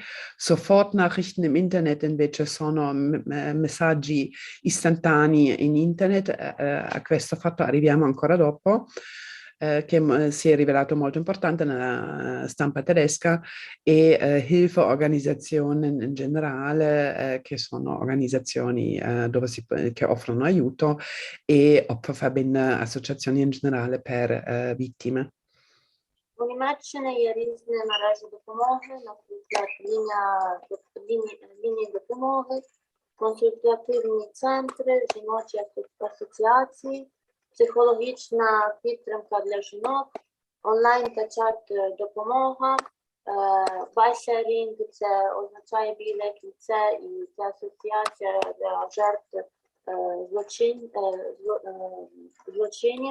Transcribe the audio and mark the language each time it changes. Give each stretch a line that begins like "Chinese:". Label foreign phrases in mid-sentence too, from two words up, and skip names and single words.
German: Sofortnachrichten im Internet
Italian: invece sono messaggi istantanei in internet, a questo fatto arriviamo ancora dopo, che si è rivelato molto importante nella stampa tedesca, e Hilfeorganisationen in generale, che sono organizzazioni che offrono aiuto, e Opferverbände, associazioni in generale per vittime.
Ukrainian: У Німеччині є різні мережі допомоги, наприклад, лінії допомоги, консультативні центри, жіночі асоціації, психологічна підтримка для жінок, онлайн та чат допомога, Weißer Ring – це означає біле кільце, і це асоціація для жертв злочинів.